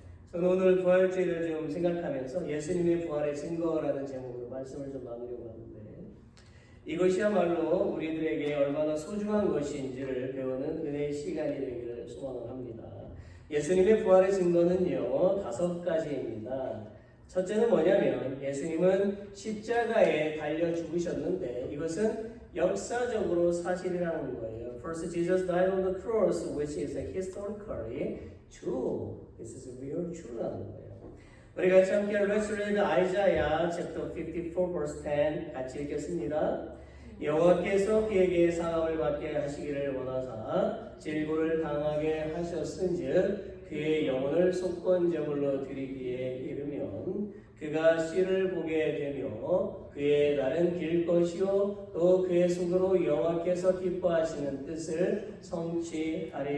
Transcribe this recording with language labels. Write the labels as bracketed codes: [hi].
[ko] 저는 오늘 부활주의를 좀 생각하면서 예수님의 부활의 증거라는 제목으로 말씀을 좀 나누려고 하는데 이것이야말로 우리들에게 얼마나 소중한 것인지를 배우는 은혜의 시간이 되기를 소망을 합니다. 예수님의 부활의 증거는요 5가지입니다. 첫째는 뭐냐면 예수님은 십자가에 달려 죽으셨는데 이것은 역사적으로 사실이라는 거예요. [en] First, Jesus died on the cross, which is historically true. This is real true [ko] 라는 거예요. 우리 같이 함께 [en] Let's read Isaiah chapter 54 verse 10 [ko] 같이 읽겠습니다. 여호와께서 그에게 상함을 받게 하시기를 원하사 질고를 당하게 하셨은즉 그의 영혼을 속건제물로 드리기에 이르면 그가 씨를 보게 되며 그의 날은 길 것이요 또 그의 손으로 여호와께서 기뻐하시는 뜻을 성취하리로다.